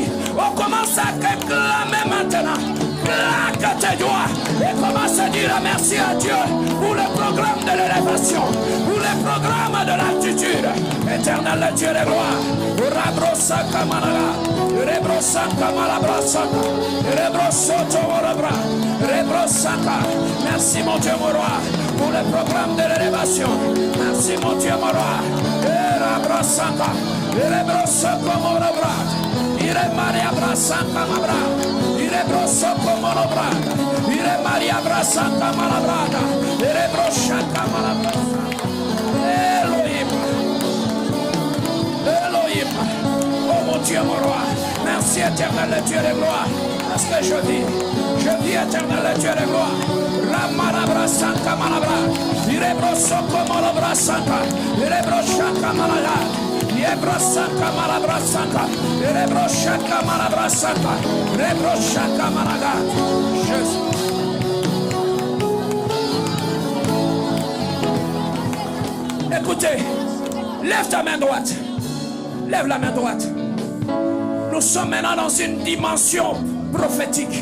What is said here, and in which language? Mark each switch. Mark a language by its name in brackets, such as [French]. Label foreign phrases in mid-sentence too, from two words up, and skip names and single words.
[French] On commence à réclamer maintenant. Claque tes doigts et commence à dire merci à Dieu pour le programme de l'élévation, pour le programme de l'altitude. Éternel Dieu de gloire. Rabrosa Kamanaga, Rebrosa Kamalabrasaka, Rebrosoto Morabra, Rebrosaka. Merci mon Dieu mon roi pour le programme de l'élévation. Merci mon Dieu mon roi. Rabrosaka, Rebrosoko Morabra, Ire Maria Brasaka Mabra, Ire Brosoko Morabra, Ire Maria Brasaka Malabrada, Ire Broshaka Malabrada. Elohim, oh mon Dieu, mon roi, merci éternel Dieu de gloire, parce que je vis éternel Dieu de gloire. Ramarabra Sanka Malabra, Irebro Soko Malabra Sanka, Irebro Shaka Malaga, Irebro Sanka Malabra Sanka, Irebro Shaka Malabra Sanka, Irebro Shaka Malaga. Jésus. Écoutez, lève ta main droite. Lève la main droite. Nous sommes maintenant dans une dimension prophétique.